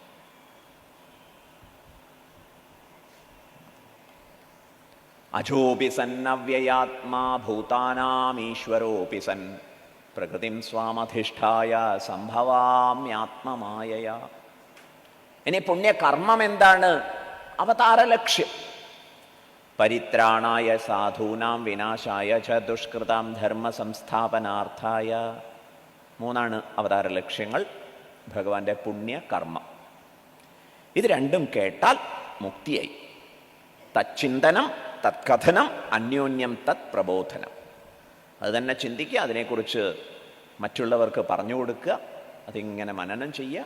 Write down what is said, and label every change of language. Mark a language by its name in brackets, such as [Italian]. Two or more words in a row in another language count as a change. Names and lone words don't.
[Sanskrit] അജോപി സന്നവ്യയാത്മാ ഭൂതാനാമീശ്വരോപി സൻ പ്രകൃതിം സ്വാമധിഷ്ഠായ സംഭവാമ്യാത്മമായയ. [Malayalam] ഇനി പുണ്യകർമ്മം എന്താണ്? അവതാര ലക്ഷ്യം. [Sanskrit] പരിത്രാണായ സാധൂനാം വിനാശായ ച ദുഷ്കൃതാം ധർമ്മ സംസ്ഥാപനാർത്ഥായ. [Malayalam] 3 അവതാര ലക്ഷ്യങ്ങൾ ഭഗവാന്റെ പുണ്യകർമ്മം. ഇത് രണ്ടും കേട്ടാൽ മുക്തിയായി. [Sanskrit] തച്ചിന്തനം, തത്കഥനം, അന്യോന്യം തത് പ്രബോധനം. [Malayalam] അത് തന്നെ ചിന്തിക്കുക, അതിനെക്കുറിച്ച് മറ്റുള്ളവർക്ക് പറഞ്ഞു കൊടുക്കുക, അതിങ്ങനെ മനനം ചെയ്യുക.